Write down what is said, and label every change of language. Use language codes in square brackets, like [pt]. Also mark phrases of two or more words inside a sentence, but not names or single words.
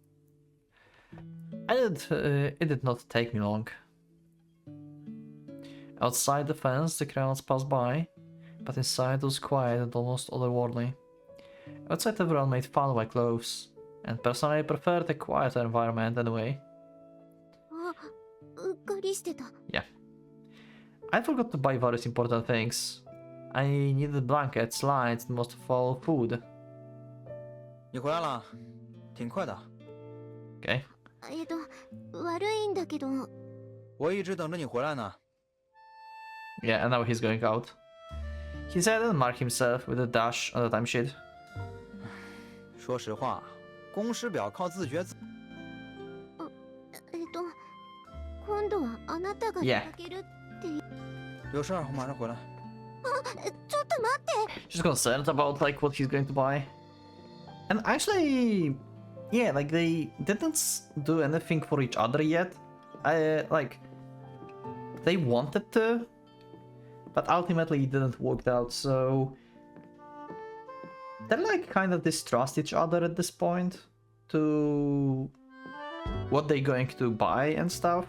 [en] It did not take me long. Outside the fence, the crowds passed by, but inside it was quiet and almost otherworldly. Outside, everyone made fun of my clothes, and personally I preferred a quieter environment anyway. [ja] あ、うっかりしてた。 [en] Yeah. I forgot to buy various important things. I needed blankets, lights, and most of all, food. [zh] 你回来了，挺快的。 [en] Okay. [ja] 悪いんだけど。 [zh] 我一直等着你回来呢。 [en] Yeah, and now he's going out. He said and marked himself with a dash on the timesheet. 说实话，公司表靠自学自。 [ja] 今度はあなたが出かけるって。 [zh] 有事儿，我马上回来。 [ja] ちょっと待って。 [en] She's concerned about like what he's going to buy. And actually, yeah, like they didn't do anything for each other yet. Like they wanted to, but ultimately it didn't work out. So they're like kind of distrust each other at this point to what they're going to buy and stuff.